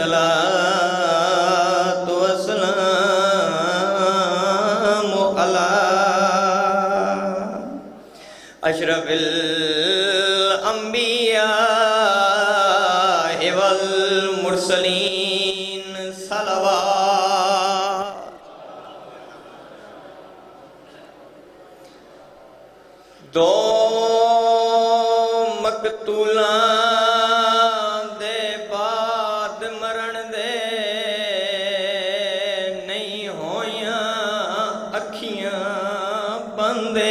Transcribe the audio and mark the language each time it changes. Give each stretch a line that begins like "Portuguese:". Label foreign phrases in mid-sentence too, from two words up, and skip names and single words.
Arabic: الصلاة والسلام على أشرف الأنبياء والمرسلين. सलावत।
Punjabi: دو مقتولاں دے بعد مرن دے نہیں ہوئیاں اکھیاں بندے.